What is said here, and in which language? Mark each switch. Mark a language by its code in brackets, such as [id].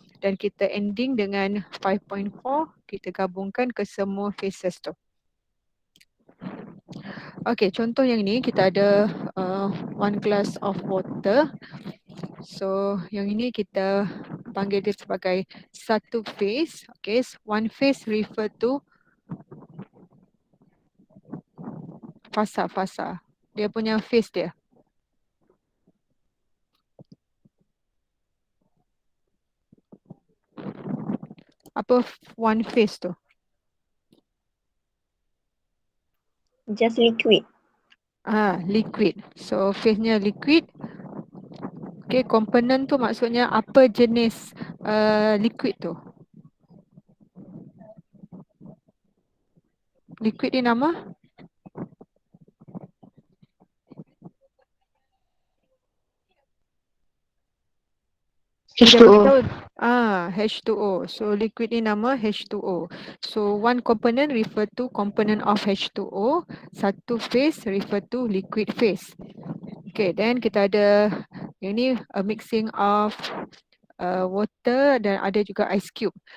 [ms] Dan kita ending dengan 5.4, kita gabungkan ke semua phases tu. Okay, contoh yang ni kita ada 1 [en] glass of water. [ms] So yang ini kita panggil dia sebagai satu phase. [en] Okay, one phase refer to fasa-fasa. [ms] Dia punya phase dia. Apa one phase tu? [en] Just liquid. [ms] Liquid. So phase-nya liquid. Okay, komponen tu maksudnya apa jenis liquid tu? Liquid ni nama? H2O. H2O. So liquid ni nama H2O. [en] So one component refer to component of H2O. [ms] Satu phase refer to liquid phase. Okay, then kita ada ini [en] a mixing of water [ms] dan ada juga ice cube.